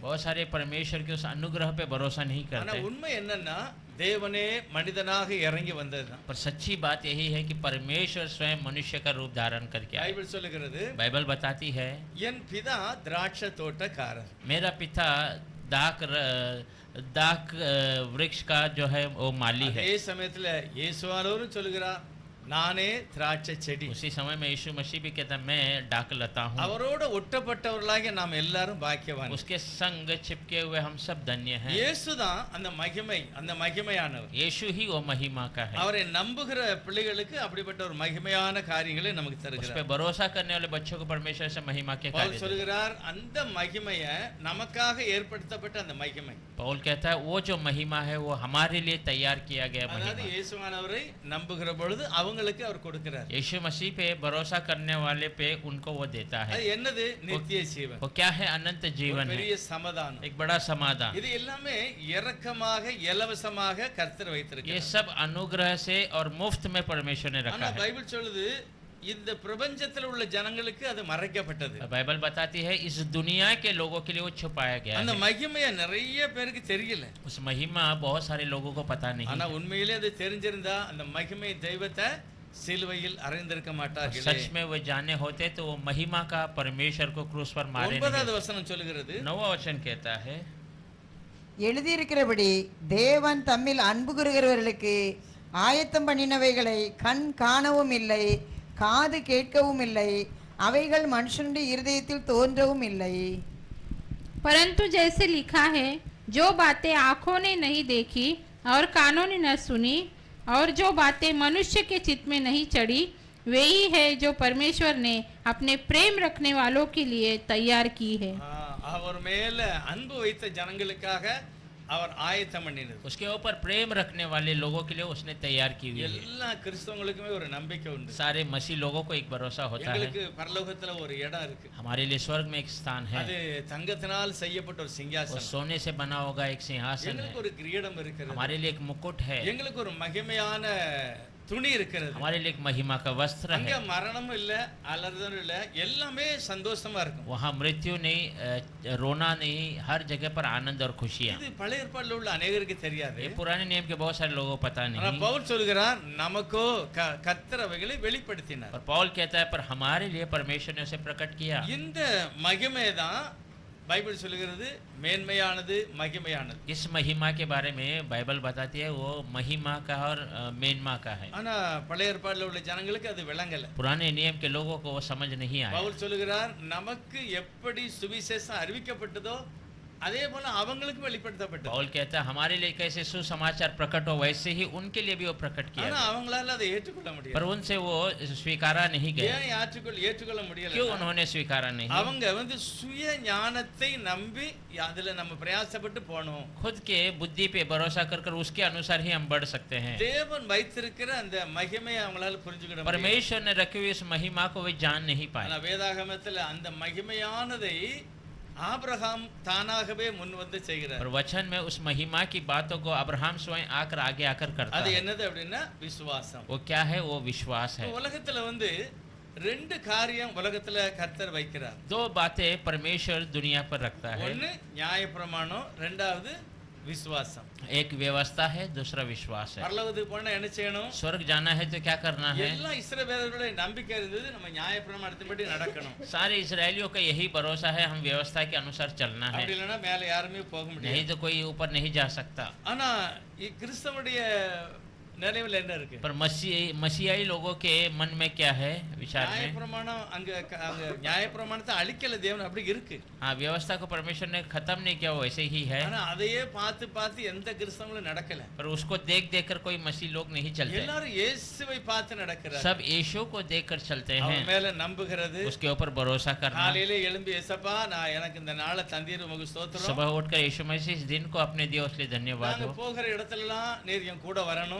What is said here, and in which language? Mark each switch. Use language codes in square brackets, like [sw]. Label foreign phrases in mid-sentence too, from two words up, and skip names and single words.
[hi] बहुत सारे परमेश्वर के उस अनुग्रह पे भरोसा नहीं [ta] ஆனா [hi] करते. [ta] உண்மை என்னன்னா, தேவனே மனிதனாக இறங்கி வந்ததுதான். [hi] पर सच्ची बात यही है कि परमेश्वर स्वयं मनुष्य का रूप धारण करके आए. [ta] பைபிள் சொல்லுகிறது, [hi] बाइबल बताती है [ta] என் பிதா திராட்சை தோட்டக்காரர். [hi] मेरा पिता दाक वृक्ष का जो है वो माली है. [ta] அதே சமயத்துல இயேசுவானவரும் சொல்லுகிறார், நானே திராட்சை செடி. [hi] उसी समय में यीशु मसीह भी कहता मैं डाक लता हूँ। [ta] அவரோட ஒட்டப்பட்டவர்களாகிய நாம் எல்லாரும் பாக்கியவான். [hi] उसके संग चिपके हुए हम सब धन्य हैं। [ta] இயேசுதான் அந்த மகிமை, அந்த மகிமையானவர். [hi] यीशु ही वो महिमा का है। [ta] அவரை நம்புகிற பிள்ளைகளுக்கு அப்படிப்பட்ட ஒரு மகிமையான காரியங்களை நமக்கு [hi] उस पे [ta] தருகிறார். [hi] भरोसा करने वाले बच्चों को परमेश्वर से महिमा के பவுல் कार्य। [ta] சொல்கிறார் அந்த மகிமையை நமக்காக ஏற்படுத்தப்பட்ட அந்த மகிமை. [hi] पौल कहता है वो जो महिमा है वो हमारे लिए तैयार किया गया [ta] அதாவது [hi] महिमा। [ta] இயேசுவானவரை நம்புகிற பொழுது அவங்களுக்கு அவர் கொடுக்கிறார். [hi] यीशु मसीह पे भरोसा करने वाले पे उनको वो देता [ta] அது [hi] है। [ta] என்னது? நித்திய ஜீவன். [hi] वो क्या है? अनंत जीवन है, [ta] பெரிய சமாதானம். [hi] एक बड़ा समाधान। [ta] இது எல்லாமே இரக்கமாக இலவசமாக கர்த்தர் [hi] ये [ta] வைத்திருக்கிறார். [hi] सब अनुग्रह से और मुफ्त में परमेश्वर ने [ta] ஆனா [hi] रखा है। [ta] பைபிள் சொல்லுது இந்த பிரபஞ்சத்தில் உள்ள ஜனங்களுக்கு அது மறைக்கப்பட்டது. [hi] बाइबल बताती है इस दुनिया के लोगों के लिए वो छुपाया गया [ta] அந்த [hi] है। [ta] மகிமையை நிறைய பேருக்கு தெரியல. [hi] उस महिमा बहुत सारे लोगों को पता नहीं [ta] ஆனா [hi] है। [ta] உண்மையிலே அது தெரிஞ்சிருந்தா அந்த மகிமை தெய்வத்தை சிலுவையில் அறைந்திருக்க மாட்டார்களே. [hi] सच में वो जाने होते तो वो महिमा का परमेश्वर को क्रूस पर मारे नहीं। [ta] 9வது வசனம் சொல்லுகிறது, [hi] 9वां वचन कहता है [ta] எழுதியிருக்கிறபடி தேவன் தம்மில் அன்பு கூறுகிறவர்களுக்கு ஆயத்தம் பண்ணினவைகளை கண் காணவும் இல்லை, காது கேட்கவும் இல்லை, அவைகள் மனுஷனுடைய இருதயத்தில் தோன்றவும் இல்லை. [hi] परंतु जैसे लिखा है, जो बातें आंखों ने नहीं देखी और कानों ने न सुनी और जो बातें मनुष्य के चित्त में नहीं चढ़ी, वे ही है जो परमेश्वर ने अपने प्रेम रखने वालों के लिए तैयार की है। [ta] அவர் மேல அன்பு வைத்த ஜனங்களுக்காக அவர் ஆயத்தம் பண்ணினது. [hi] उसके ऊपर प्रेम रखने वाले लोगों के लिए उसने तैयार की हुई है। [ta] எல்லா கிறிஸ்தவங்களுக்குமே ஒரு நம்பிக்கை உண்டு. [hi] सारे मसीह लोगों को एक भरोसा होता है। [ta] எங்களுக்கு பரலோகத்துல ஒரு இடம் இருக்கு. [hi] हमारे लिए स्वर्ग में एक स्थान है, [ta] அது தங்கத்தினால் செய்யப்பட்ட ஒரு [hi] वो [ta] சிங்காசனம். [hi] सोने से बना होगा एक सिंहासन है। [ta] எங்களுக்கு ஒரு கிரீடம் இருக்கிறது. [hi] हमारे लिए एक मुकुट है, [ta] எங்களுக்கு ஒரு மகிமையான துணி இருக்கிறது. [hi] हमारे लिए एक महिमा का वस्त्र [ta] அங்க [hi] है। [ta] மரணமும் இல்ல, அலறுதலும் இல்ல, எல்லாமே சந்தோஷமா இருக்கும். [hi] वहाँ मृत्यु नहीं, रोना नहीं, हर जगह पर आनंद और खुशियाँ। [ta] இது பழைய ஏற்பாடுல உள்ள அநேகருக்கு தெரியாது. [hi] ये पुराने नियम के बहुत सारे लोगों को पता [ta] ஆனா [hi] नहीं। [ta] பவுல் சொல்கிறார் நமக்கோ கர்த்தர் அவைகளை வெளிப்படுத்தினார். [hi] और पौल कहता है पर हमारे लिए परमेश्वर ने उसे प्रकट किया। [ta] இந்த மகிமை தான் பைபிள் சொல்லுகிறது மேன்மையானது, மகிமையானது. [hi] इस महिमा के बारे में बाइबल बताती है वो महिमा का और मेनमा का है। [ta] ஆனா பழைய ஏற்பாடுல உள்ள ஜனங்களுக்கு அது விளங்கல. [hi] पुराने नियम के लोगों को वो समझ नहीं आया। [ta] பவுல் சொல்லுகிறார் நமக்கு எப்படி சுவிசேஷம் அறிவிக்கப்பட்டதோ அதே போல அவங்களுக்கு வெளிப்படுத்தப்பட்டது. [hi] पौल कहता है हमारे लिए कैसे सुसमाचार प्रकट हो वैसे ही उनके लिए भी वो प्रकट किया [ta] ஆனா [hi] गया। [ta] அவங்களால அதை ஏற்றுக்கொள்ள [hi] पर [ta] முடியல. [hi] उनसे वो स्वीकारा नहीं गया। [ta] ஏன் ஏற்றுக்கொள்ள முடியல? [hi] क्यों उन्होंने स्वीकारा नहीं? [ta] அவங்க சுய ஞானத்தை நம்பி அதுல நம்ம பிரயாசப்பட்டு போனோம். [hi] खुद के बुद्धि पे भरोसा कर कर उसके अनुसार ही हम बढ़ सकते हैं। [ta] தேவன் வைத்திருக்கிற அந்த மகிமையை அவங்களால புரிஞ்சுக்கிட முடியல. [hi] परमेश्वर ने रखी हुई इस महिमा को वे जान नहीं पाए। [ta] ஆனா வேதாகமத்துல அந்த மகிமையானதை ஆபிரகாம் தானாகவே முன் வந்து செய்கிறார். [hi] और वचन में उस महिमा की बातों को अब्राहम स्वयं आकर आगे आकर करता [ta] அது [hi] है। [ta] என்னது அப்படின்னா விசுவாசம். [hi] वो क्या है? वो विश्वास है। [ta] உலகத்துல ரெண்டு காரியம் உலகத்துல கர்த்தர் வைக்கிறார். [hi] दो बातें परमेश्वर दुनिया पर रखता है। [ta] ஒன்னு நியாயப்பிரமாணம், ரெண்டாவது விசுவாசம். [hi] एक व्यवस्था है, दूसरा विश्वास है। [ta] பரலோகத்துக்கு போனா என்ன செய்யணும்? [hi] स्वर्ग जाना है तो क्या करना है? [ta] எல்லா இஸ்ரவேலர்களுடைய நம்பிக்கை இருந்தது நம்ம நியாயப்பிரமாணத்தின்படி நடக்கணும். [hi] सारे इजरायलियों का यही भरोसा है हम व्यवस्था के अनुसार चलना है, [ta] அப்படி இல்லைன்னா மேல யாருமே போக [hi] नहीं [ta] முடியாது. [hi] तो कोई ऊपर नहीं जा सकता। [ta] ஆனா கிறிஸ்தவனுடைய நினைவில் என்ன இருக்கு? [hi] पर मसीहाई लोगों के मन में क्या है, विचार में? [ta] நியாயப்பிரமாணம் அங்க நியாயப்பிரமாணத்தை அழிக்கல தேவன், அப்படி இருக்கு. [hi] हाँ, व्यवस्था को परमेश्वर ने खत्म नहीं किया, वो वैसे ही है। [ta] ஆனா அதையே பார்த்து பார்த்து எந்த கிறிஸ்தவங்களும் நடக்கல. [hi] पर उसको देख देख कर कोई मसीह लोग नहीं चलते। [ta] எல்லாரும் இயேசுவை பார்த்து நடக்கிறாங்க. [hi] सब यीशु को देख कर चलते हैं, [ta] அவன் மேல நம்புகிறது. [hi] उसके ऊपर भरोसा करना। [ta] காலையில எழும்பி ஏசப்பா நான் எனக்கு இந்த நாளை தந்தீர் உமக்கு ஸ்தோத்திரம். [hi] सुबह उठकर यीशु मसीह इस दिन को अपने दिया उसके लिए धन्यवाद [ta] நாங்க [hi] हो। [ta] போகிற இடத்துலலாம் நீர் என் கூட வரணும்.